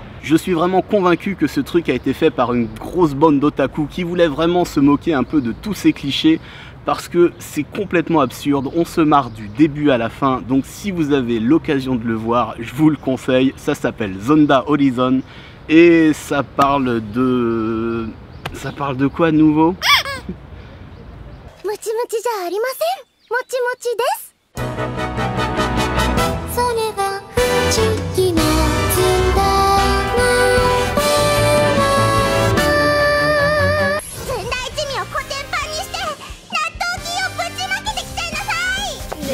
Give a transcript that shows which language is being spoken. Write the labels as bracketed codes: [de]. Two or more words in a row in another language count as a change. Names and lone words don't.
[fr] Je suis vraiment convaincu que ce truc a été fait par une grosse bande d'otaku qui voulait vraiment se moquer un peu de tous ces clichés parce que c'est complètement absurde, on se marre du début à la fin. Donc si vous avez l'occasion de le voir, je vous le conseille, ça s'appelle Zonda Horizon et ça parle de... Ça parle de quoi de nouveau? [ja] もちもちじゃありません。もちもちです. それが不思議なつだなずんだ一味をコテンパンにして納豆菌をぶちまけてきちゃいなさい。